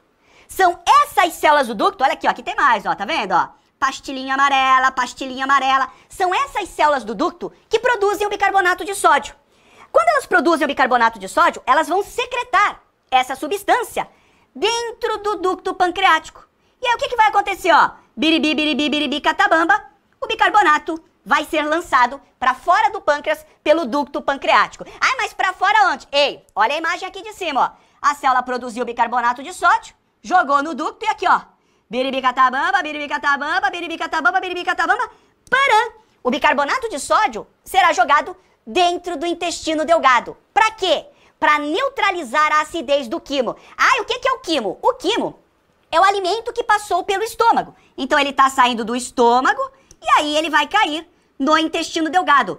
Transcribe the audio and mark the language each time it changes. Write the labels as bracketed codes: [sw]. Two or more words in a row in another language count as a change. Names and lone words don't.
[pt] São essas células do ducto, olha aqui, ó, aqui tem mais, ó, tá vendo, ó? Pastilhinha amarela, são essas células do ducto que produzem o bicarbonato de sódio. Quando elas produzem o bicarbonato de sódio, elas vão secretar essa substância dentro do ducto pancreático. E aí o que vai acontecer, ó? Biribi, biribi, biribi, catabamba, o bicarbonato vai ser lançado para fora do pâncreas pelo ducto pancreático. Ah, mas para fora onde? Ei, olha a imagem aqui de cima, ó. A célula produziu bicarbonato de sódio, jogou no ducto e aqui, ó. Biribi, catabamba, biribi, catabamba, biribi, catabamba, biribi, catabamba, param. O bicarbonato de sódio será jogado dentro do intestino delgado. Para quê? Para neutralizar a acidez do quimo. Ah, e o que é o quimo? O quimo é o alimento que passou pelo estômago. Então ele está saindo do estômago e aí ele vai cair no intestino delgado.